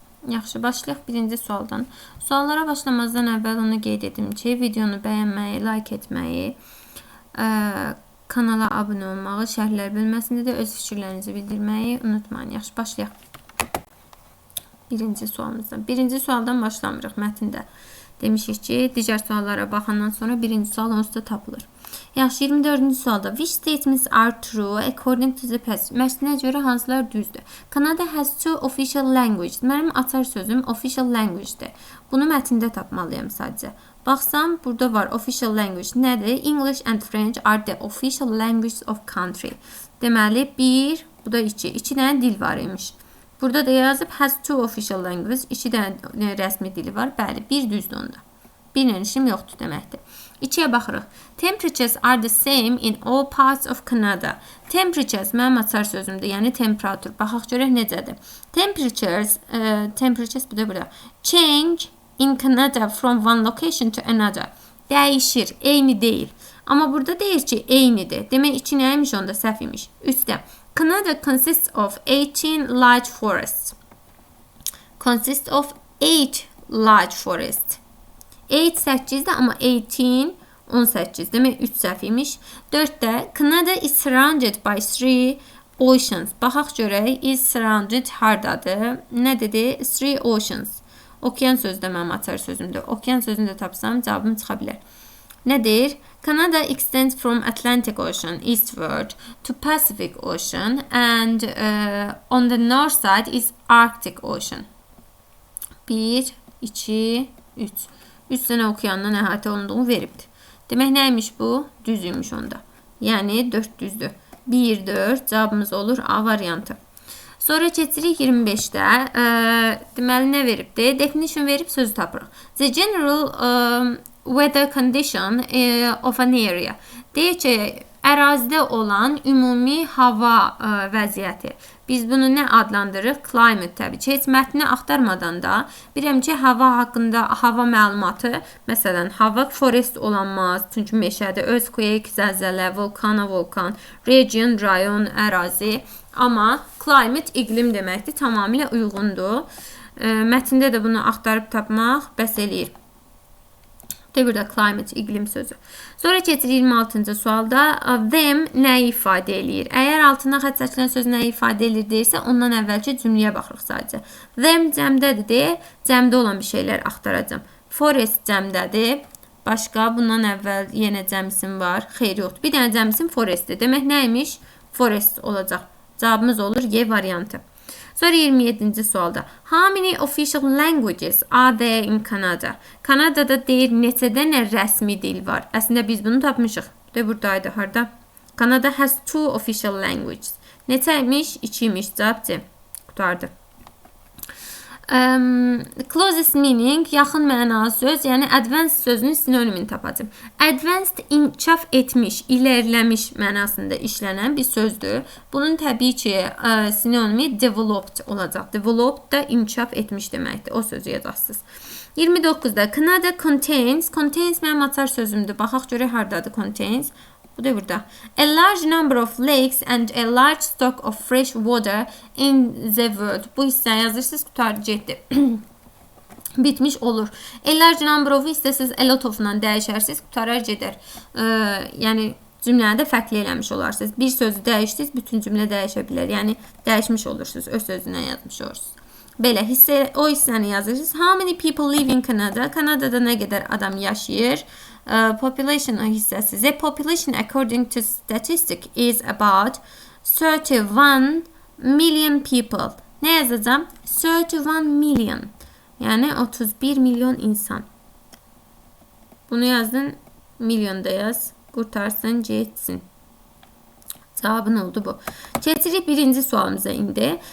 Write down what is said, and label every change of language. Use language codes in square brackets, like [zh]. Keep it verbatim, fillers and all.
[az] Yaxşı, başlayaq birinci sualdan. Suallara başlamazdan əvvəl onu qeyd edim ki, videonu bəyənməyi, like etməyi, ə, kanala abunə olmağı, şərhlər bölməsində də öz fikirlərinizi bildirməyi unutmayın. Yaxşı, başlayaq. Birinci sualımızdan. Birinci sualdan başlamırıq mətndə. Demişik ki, digər suallara baxandan sonra birinci sual onsuz da tapılır. Yaxşı, iyirmi dördüncü sualda [en] Which statements are true according to the passage? [az] Mətnə görə hansılar düzdür? [en] Canada has two official languages. [az] Mənim açar sözüm official language-dir. Bunu mətndə tapmalıyam sadəcə. Baxsam, burada var official language. Nədir? [en] English and French are the official languages of country. [az] Deməli, bir, bu da iki. İki dənə dil var imiş. Burada da yazıb [en] has two official languages. [az] İki dənə rəsmi dili var. Bəli, bir düzdür onda. Bilən işim yoxdur deməkdir. İkiyə baxırıq. [en] Temperatures are the same in all parts of Canada. [az] Temperatures mənim açar sözümdür, yəni temperatur. Baxaq görək necədir. Temperatures, e, temperatures bu da burada. [en] Change in Canada from one location to another. [az] Dəyişir, eyni deyil. Amma burada deyir ki, eynidir. Demək iki nəymiş onda, səhv imiş. Üçdə. [en] Canada consists of eighteen large forests. Consists of eight large forests. [az] eight səkkizdə amma on sekiz on səkkiz demək üç səhv imiş. dörddə [en] Canada is surrounded by three oceans. [az] Baxaq görək is surrounded hardadır? Nə dedi? Three oceans. Okean sözü də mənim açar sözümdür. Okean sözünü də tapsam cavabım çıxa bilər. Nədir? [en] Canada extends from Atlantic Ocean eastward to Pacific Ocean and uh, on the north side is Arctic Ocean. [az] bir, iki, üç. üç dənə okeandan əhatə olunduğunu veribdir. Demək nəymiş bu? Düz imiş onda. Yəni dörd düzdür. bir, dörd cavabımız olur A variantı. Sonra keçirik iyirmi beşdə. Ə, deməli nə veribdir? Definition verib sözü tapırıq. [en] The general um, weather condition uh, of an area. [az] Deyək ki, ərazidə olan ümumi hava ə, vəziyyəti. Biz bunu nə adlandırırıq? Climate təbii ki. Heç mətni axtarmadan da biləm ki, hava haqqında hava məlumatı, məsələn, hava forest olanmaz, çünki meşədə earthquake, zəlzələ, vulkana vulkan, region, rayon, ərazi. Amma climate iqlim deməkdir, tamamilə uyğundur. Mətndə də bunu axtarıb tapmaq bəs eləyir. Də burada climate, iqlim sözü. Sonra keçir iyirmi altıncı sualda them nəyi ifadə eləyir? Əgər altına xətt çəkilən söz nəyi ifadə eləyir deyirsə, ondan əvvəlki cümləyə baxırıq sadəcə. Them cəmdədir deyə cəmdə olan bir şeylər axtaracam. Forest cəmdədir. Başqa bundan əvvəl yenə cəm isim var. Xeyr yoxdur. Bir dənə cəm isim forestdir. Demək nəymiş? Forest olacaq. Cavabımız olur Y variantı. Sonra iyirmi yeddinci sualda. [en] How many official languages are there in Canada? [az] Kanada'da deyir neçə dənə rəsmi dil var. Əslində biz bunu tapmışıq. De buradaydı, harda? [en] Canada has two official languages. [az] Neçəymiş? İkiymiş. Cavabcı. Qutardı. Um, closest meaning, yaxın mənalı söz, yəni advanced sözünün sinonimini tapacağım. Advanced inkişaf etmiş, ilerləmiş mənasında işlənən bir sözdür. Bunun təbii ki, ə, sinonimi developed olacaq. Developed da inkişaf etmiş deməkdir. O sözü yazasınız. iyirmi doqquzda Canada contains, contains mənim açar sözümdür. Baxaq görək hardadır contains. Bu da burada. [en] A large number of lakes and a large stock of fresh water in the world. [az] Bu hissəni yazırsınız, qurtarıcı etdi. Bitmiş olur. A large number of isə siz a lot of-dan dəyişərsiniz, qurtarıcı edər. E, yəni cümləni də fərqli eləmiş olarsınız. Bir sözü dəyişdiniz, bütün cümlə dəyişə bilər. Yəni dəyişmiş olursunuz, öz sözündən yazmış olursunuz. Belə hissə, o hissəni yazırsınız. [en] How many people live in Canada? [az] Kanadada nə qədər adam yaşayır? Uh, population hissəsi. [en] The population according to statistic is about thirty-one million people. [az] Nə yazacağım? [en] thirty-one million. [az] Yəni otuz bir milyon insan. Bunu yazdın, milyonda yaz. Qurtarsın, getsin. Cavabın oldu bu. Keçirik birinci sualımıza indi.